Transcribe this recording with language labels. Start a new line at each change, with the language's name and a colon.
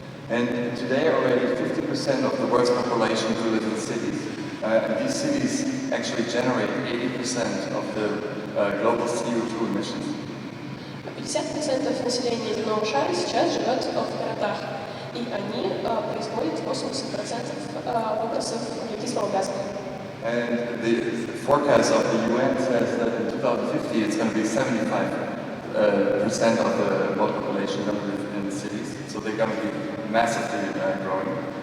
English: And today already 50% of the world's population do live in cities. And these cities actually generate 80% of the global CO2 emissions.
Russian: 50% населения земного шара сейчас живет в городах, и они производят 80% выбросов углекислого газа.
English: And the forecast of the UN says that in 2050 it's going to be 75% of the world population going to live in cities. So they're going to be massively growing.